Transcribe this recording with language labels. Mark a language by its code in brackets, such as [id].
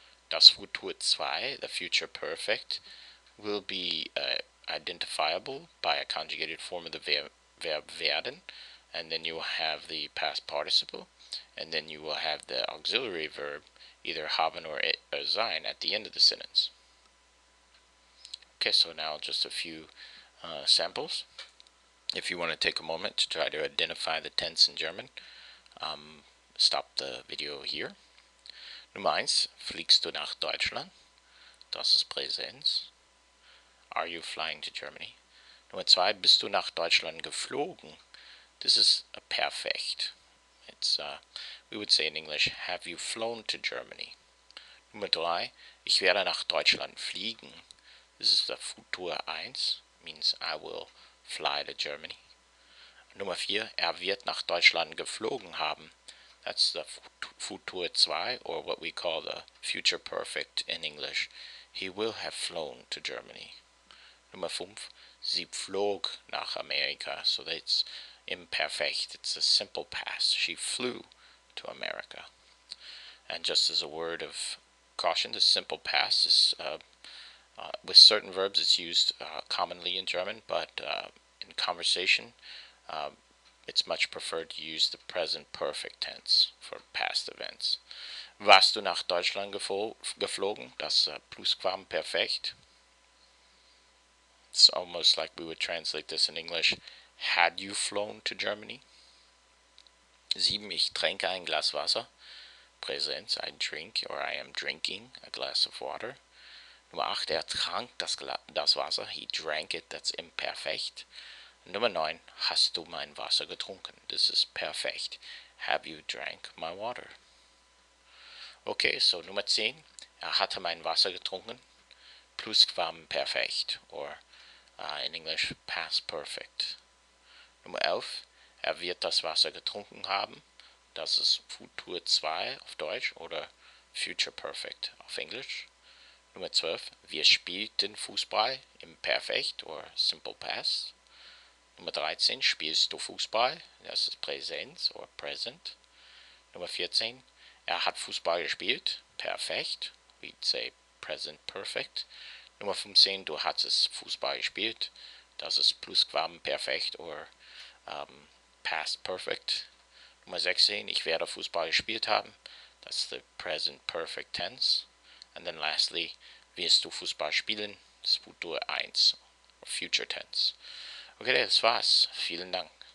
[en] Das Futur 2, the future perfect, will be identifiable by a conjugated form of the verb werden, and then you will have the past participle, and then you will have the auxiliary verb, either haben or sein, at the end of the sentence. Okay, so now just a few samples. If you want to take a moment to try to identify the tense in German, stop the video here. [de] Nummer 1, fliegst du nach Deutschland? Das ist Präsens. [en] Are you flying to Germany? [de] Nummer 2, bist du nach Deutschland geflogen? [en] This is a perfect. It's we would say in English, have you flown to Germany? [de] Nummer 3, ich werde nach Deutschland fliegen. [en] This is the Futur 1, means I will fly to Germany. [de] Nummer 4, wird nach Deutschland geflogen haben. [en] That's the Futur 2, or what we call the future perfect in English. He will have flown to Germany. [de] Nummer 5, sie flog nach Amerika. [en] So that's imperfect. It's a simple past. She flew to America. And just as a word of caution, the simple past is with certain verbs it's used commonly in German, but in conversation it's much preferred to use the present perfect tense for past events. [de] Warst du nach Deutschland geflogen? Das Plusquamperfekt. [en] It's almost like we would translate this in English. Had you flown to Germany? 7, [de] ich trinke ein Glas Wasser. [en] Präsens, I drink, or I am drinking a glass of water. [de] Nummer 8, trank das Wasser. [en] He drank it, that's imperfect. [de] Nummer 9, hast du mein Wasser getrunken? [en] This is perfect. Have you drank my water? Okay, so Nummer 10, [de] hatte mein Wasser getrunken. [en] Plusquamperfekt, or in English, past perfect. [de] Nummer 11, wird das Wasser getrunken haben. Das ist Futur 2 auf Deutsch oder Future Perfect auf Englisch. Nummer 12, wir spielten Fußball im Perfekt or Simple Past. Nummer 13, spielst du Fußball? Das ist Präsens or Present. Nummer 14, hat Fußball gespielt. Perfekt. [en] We'd say Present Perfect. [de] Nummer 15, du hattest Fußball gespielt. Das ist Plusquamperfekt or Past Perfect. Nummer 16, ich werde Fußball gespielt haben. [en] That's the Present Perfect Tense. And then lastly, [de] wirst du Fußball spielen? Das Futur 1, or Future Tense. Okay, das war's. Vielen Dank.